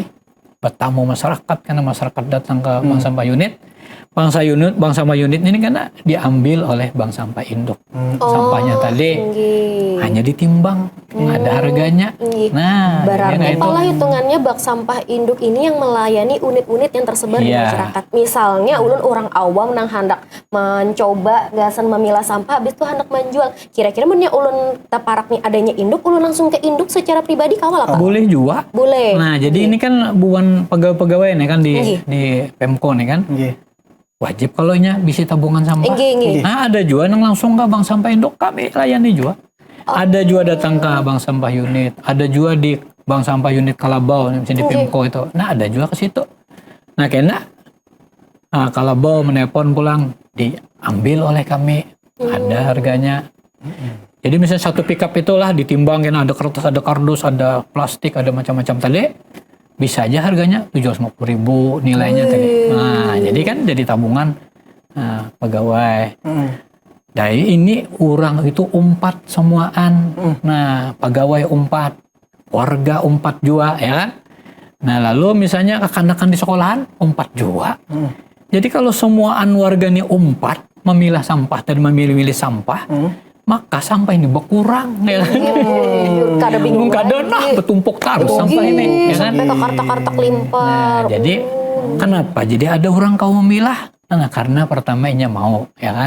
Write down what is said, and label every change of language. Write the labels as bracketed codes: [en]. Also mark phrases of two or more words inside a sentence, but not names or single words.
[id] Bertamu masyarakat karena masyarakat datang ke bank sampah unit. Bank sampah unit ini karena diambil oleh bank sampah induk. Sampahnya tadi Inggih. hanya ditimbang, nggak ada harganya. Inggih. Nah, Berarti jadi itu. malah hitungannya bak sampah induk ini yang melayani unit-unit yang tersebar di Iya. masyarakat. [bjn] Misalnya ulun orang awam nang hendak mencoba gasan memilah sampah, habis itu hendak menjual. Kira-kira mennya ulun taparak nih adanya induk, ulun langsung ke induk secara pribadi kawal apa? [id] Boleh juga. Boleh. Nah, jadi ini kan bukan pegawai-pegawai nih kan Nggih. di Pemko nih kan. Nggih. Wajib kalau nya bisa tabungan sampah. Inggih, inggih. Nah, ada juga yang langsung ke bank sampah induk, kami layani juga. Ada juga datang ke bank sampah unit, ada juga di bank sampah unit Kalabau, misalnya di Pemko itu. Nah, ada juga ke situ. Nah, kena Kalabau menelpon pulang, diambil oleh kami, ada harganya. Jadi misalnya satu pickup itulah ditimbang, kena ada kertas, ada kardus, ada plastik, ada macam-macam tadi. Bisa aja harganya 750.000 nilainya tadi. Nah, jadi kan jadi tabungan pegawai. [bjn] Dari ini orang itu umpat semuaan. Nah, pegawai umpat, warga umpat juga, ya kan? Nah, lalu misalnya kanak-kanak di sekolahan umpat juga. Jadi kalau semuaan warga ini umpat, [id] memilah sampah dan memilih-milih sampah, maka sampah ini berkurang, ya kan? [bjn] Kada bingung [id] Kadang bertumpuk terus sampah ini, ya kan? [bjn] Sampai ke kartak-kartak limpar. [id] Nah, jadi kenapa? Jadi ada orang kau memilah? Nah, karena pertamanya mau, ya kan?